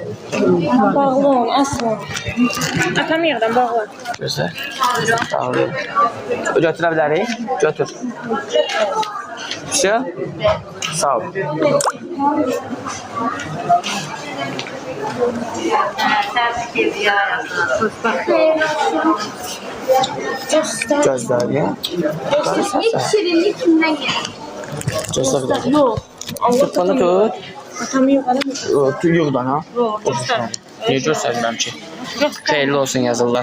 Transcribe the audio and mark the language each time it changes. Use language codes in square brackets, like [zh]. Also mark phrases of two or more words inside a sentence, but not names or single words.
[tr] Bağlı ol, asma. Atam yerden bağla. [az] Gözəl. Sağ olun. Götürə bilərik? Götür. Şey? Sağ ol. Təbrik edir ya. [tr] Göster. Gözler ya. İlk şirinlik kimden geldi? Gözler bir dakika. Yok. Tut bana tut. Atamı yok adam. Tut yurdan ha. Yok göster. Niye göstermem ki? Göster. Hayırlı olsun yazırlar.